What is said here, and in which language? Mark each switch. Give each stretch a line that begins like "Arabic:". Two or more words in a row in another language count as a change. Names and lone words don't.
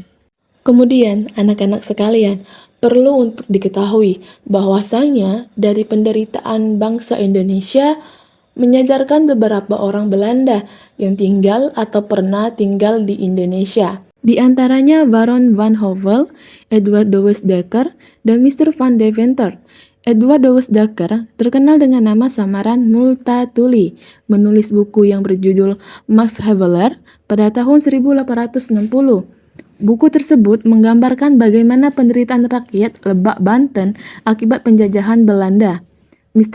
Indonesian: Kemudian, anak-anak sekalian, perlu untuk diketahui bahwasanya dari penderitaan bangsa Indonesia menyadarkan beberapa orang Belanda yang tinggal atau pernah tinggal di Indonesia. Di antaranya Baron van Howell, Edward de Westdaker, dan Mr. van Deventer. Edward de Westdaker terkenal dengan nama samaran Multatuli, menulis buku yang berjudul Max Havelaar pada tahun 1860. Buku tersebut menggambarkan bagaimana penderitaan rakyat Lebak, Banten akibat penjajahan Belanda. Mr.